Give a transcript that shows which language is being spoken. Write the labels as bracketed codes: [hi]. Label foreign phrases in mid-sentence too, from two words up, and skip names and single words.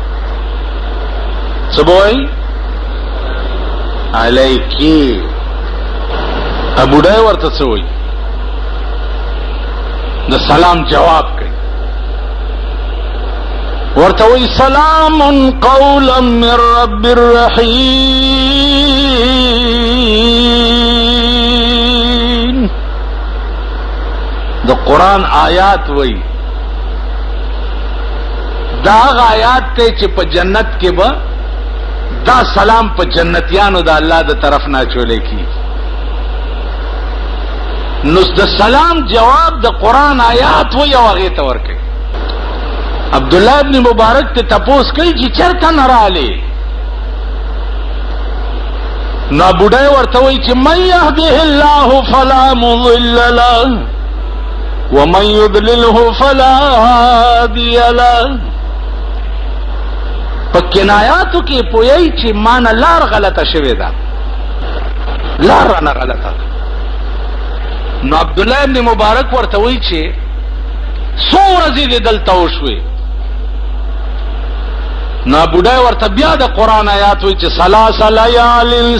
[ps] څه به وایي علیکی بوډۍ ورته څه وایي د سلام جواب کوي ورته وایي [ar] سلام قولا من رب الرحیم [ps] د قرآن آیات وایي دا هغه آیات دی چې په جنت کې به دا سلام په جنتیانو د الله د طرف نه اچولی کېږي نو د سلام جواب د قرآن آیات وایي او هغې ته ورکوي عبدالله ابن مبارک ته تپوس کوي چې چېرته نه رالې نو بوډۍ ورته وایي چې [ar] من یهده الله فلا مضل له ومن یضلله فلا هادی له [ps] په کنایاتو کې پوهیږي چې ما نه لار غلطه شوې ده لار رانه غلطه ده نو عبدالله ابن مبارک ورته وایي چې څو ورځې دې دلته وشوې نو بوډۍ ورته بیا د قرآن آیات وایي چې [ar] ثلاث لیال